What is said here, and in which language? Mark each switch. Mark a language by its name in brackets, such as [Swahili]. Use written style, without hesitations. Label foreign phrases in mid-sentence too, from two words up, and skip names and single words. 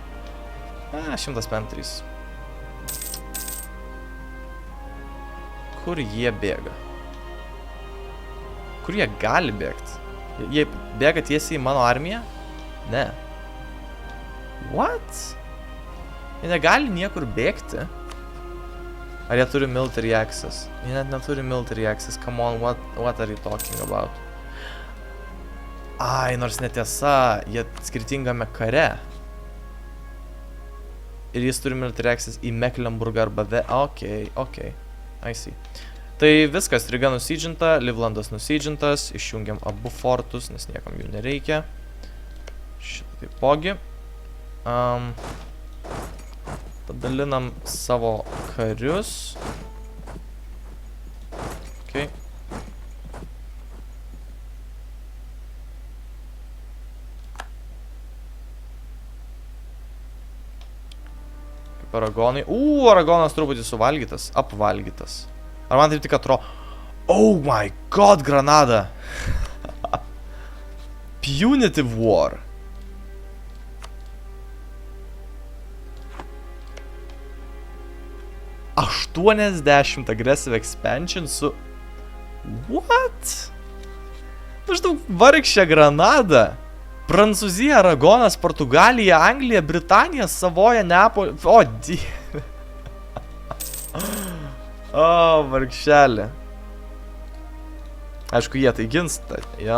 [Lithuanian] 153. Kur jie bėga? Kur jie gali bėgti? Jie bėga tiesiai į mano armiją? Ne. What? Jie negali niekur bėgti. Ar jie turi [English] military access? [Lithuanian] Jie net neturi [English] military access. Come on, what are you talking about? [Lithuanian] Ai, nors netiesa, jie skirtingame kare. Ir jis turi [English] military access [Lithuanian] į Mecklenburgą arba [English] Ok, I see. [Lithuanian] Tai viskas, Ryga nusidžinta, Livlandas nusidžintas, išjungiam abu fortus, nes niekam jų nereikia. Šitą taipogi. Padalinam savo karius. Ok. Aragonai. Aragonas truputį suvalgytas, apvalgytas. Ar man taip tik atrodo? [English] Oh my god, Granada! Punitive War. $80 aggressive expansion su... What? [Lithuanian] Maždaug vargšė Granada. Prancūzija, Aragonas, Portugalija, Anglija, Britanija, Savoja, Neapolė... O, dieve. O, vargšelė. Aišku, jie tai gins. Jo.